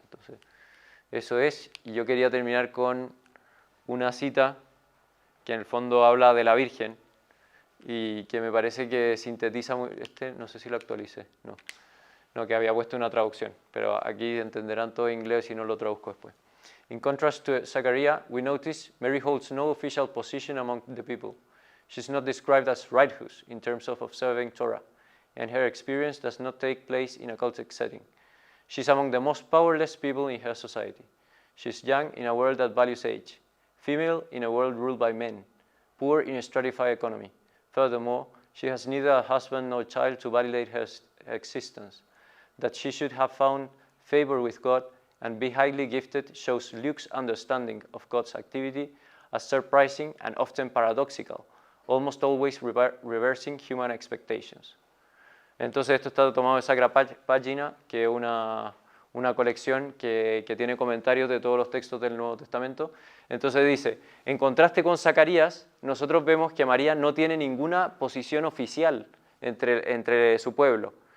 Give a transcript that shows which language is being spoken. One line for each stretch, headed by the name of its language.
Spanish: Entonces, eso es. Y yo quería terminar con una cita que en el fondo habla de la Virgen y que me parece que sintetiza muy... no sé si lo actualicé, no, que había puesto una traducción, pero aquí entenderán todo inglés si no lo traduzco después.
English: In contrast to Zechariah, we notice Mary holds no official position among the people. She's not described as righteous in terms of observing Torah, and her experience does not take place in a cultic setting. She's among the most powerless people in her society. She's young in a world that values age, female in a world ruled by men, poor in a stratified economy. Furthermore, she has neither a husband nor child to validate her existence. That she should have found favor with God and be highly gifted shows Luke's understanding of God's activity as surprising and often paradoxical, almost always reversing human expectations.
Spanish: Entonces esto está tomado de Sacra Pagina, que es una colección que tiene comentarios de todos los textos del Nuevo Testamento. Entonces dice: en contraste con Zacarías, nosotros vemos que María no tiene ninguna posición oficial entre su pueblo.